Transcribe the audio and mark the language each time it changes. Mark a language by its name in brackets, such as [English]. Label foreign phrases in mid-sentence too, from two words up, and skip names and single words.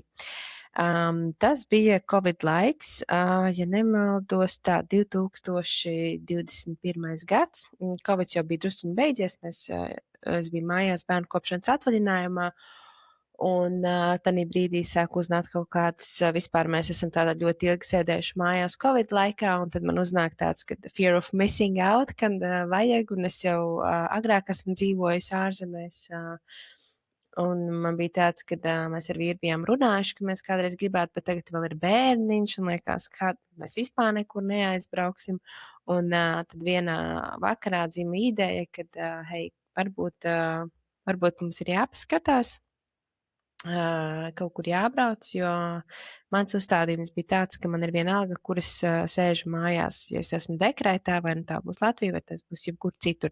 [Latvian] Tas bija Covid laiks, ja nemaldos, 2021. gads. Covid jau bija drusciņi beidzies, es biju mājās bērnu kopšanas atvaļinājumā, un tanī brīdī sāk uznākt kaut kāds, vispār mēs esam tādā ļoti ilgi sēdējuši mājās Covid laikā, un tad man uznāk tāds, ka [English] fear of missing out, [Latvian] kad vajag, un es jau agrāk esmu dzīvojis ārzemēs, un man bija tāds, ka mēs ar vīru bijām runājuši, ka mēs kādreiz gribētu, bet tagad vēl ir bērniņš, un liekas, ka mēs vispār nekur neaizbrauksim. Un tad vienā vakarā dzima ideja, ka, hei, varbūt mums ir jāpaskatās, kaut kur jābrauc, jo mans uzstādījums bija tāds, ka man ir vienalga, kur es sēžu mājās, ja es esmu dekrētā, vai nu tā būs Latvija, vai tas būs jebkur citur.